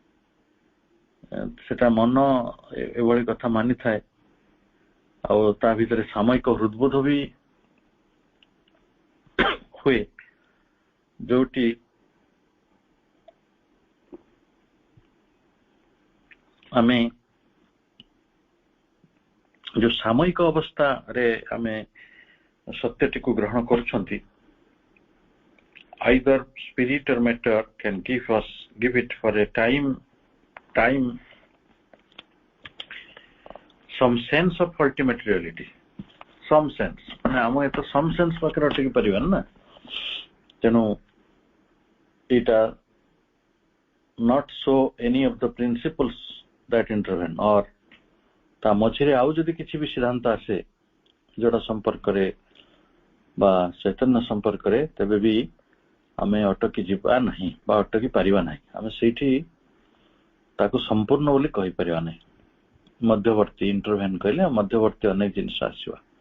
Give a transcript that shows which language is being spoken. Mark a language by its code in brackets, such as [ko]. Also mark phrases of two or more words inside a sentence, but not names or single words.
[or] ସେଟା ମନ ଏଭଳି କଥା ମାନିଥାଏ ଆଉ ତା ଭିତରେ ସାମୟିକ ହୃଦବୋଧ ବି ହୁଏ, ଯୋଉଠି ଆମେ ଯୋଉ ସାମୟିକ ଅବସ୍ଥାରେ ଆମେ ସତ୍ୟଟିକୁ ଗ୍ରହଣ କରୁଛନ୍ତି, [en] either spirit or matter can give it for a time some sense of ultimate reality, some sense, [or] ମାନେ ଆମ ଏତ [en] some sense [or] ପାଖରେ ଅଟକି ପାରିବାନି ନା। ତେଣୁ ଏଇଟା [en] not so any of the principles that intervene, or [or] ତା ମଝିରେ ଆଉ ଯଦି କିଛି ବି ସିଦ୍ଧାନ୍ତ ଆସେ ଯୋଉଟା ସମ୍ପର୍କରେ ବା ଚୈତନ୍ୟ ସମ୍ପର୍କରେ, ତେବେ ବି ଆମେ ଅଟକି ଯିବା ନାହିଁ ବା ଅଟକି ପାରିବା ନାହିଁ। ଆମେ ସେଇଠି ତାକୁ ସମ୍ପୂର୍ଣ୍ଣ ବୋଲି କହିପାରିବା ନାହିଁ। ମଧ୍ୟବର୍ତ୍ତୀ ଇଣ୍ଟରଭେନ୍ କହିଲେ ମଧ୍ୟବର୍ତ୍ତୀ ଅନେକ ଜିନିଷ ଆସିବା।